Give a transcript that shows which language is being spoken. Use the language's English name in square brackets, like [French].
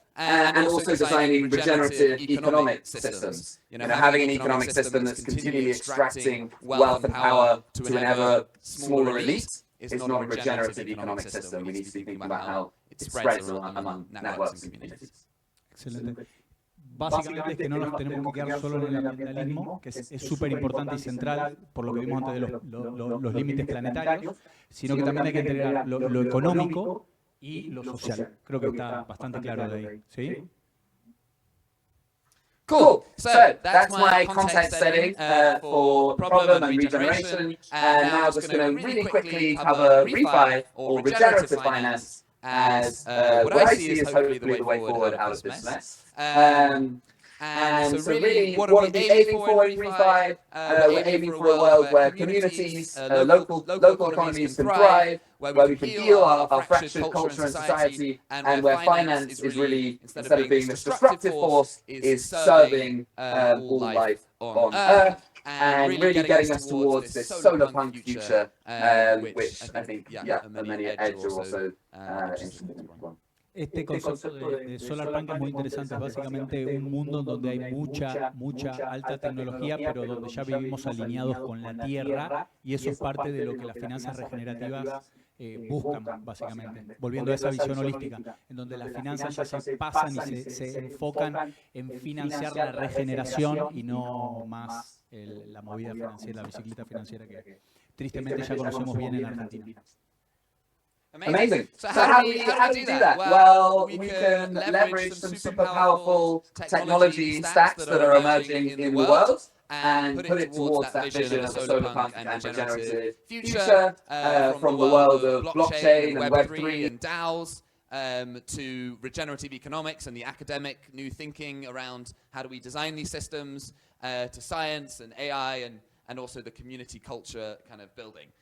[English] And also designing regenerative economic systems. Having an economic system that's continually extracting wealth and power to an ever smaller elite is not a regenerative economic system. We need to be thinking about how it spreads among networks and communities. [Spanish] Excelente. Básicamente es que no nos tenemos que quedar solo en el ambientalismo, que es súper importante y central por lo que vimos antes de los límites planetarios, sino que también hay que integrar lo económico y lo social. Creo que está bastante claro de ahí, ¿sí? [English] Cool. So that's my context setting for problem and regeneration. And now I'm just going to really quickly cover ReFi or regenerative finance as what I see as hopefully the way forward out of this mess. And so really, what are we aiming for in ReFi? We're aiming for a world where communities, local economies can thrive, where we can heal our fractured culture and society, and where finance is really, instead of being this destructive force, is serving all life on Earth, and really getting us towards this solar punk future, which I think, many at Edge are also interested in. [Spanish] Este concepto de solar punk es muy interesante, es básicamente un mundo donde hay mucha alta tecnología, pero donde ya vivimos alineados con la Tierra, y eso es parte de lo que las finanzas regenerativas buscan, básicamente. Volviendo a esa visión holística, en donde las finanzas ya se pasan y se enfocan en financiar la regeneración y no más la movida financiera, la bicicleta financiera que tristemente ya conocemos bien en Argentina. [English] Amazing. So how do we do that? Well, we can leverage some super powerful technology stacks that are emerging in the world and put it towards that vision of a solar punk and regenerative future, from the world of blockchain and Web3 and DAOs to regenerative economics and the academic new thinking around how do we design these systems, to science and AI and also the community culture kind of building.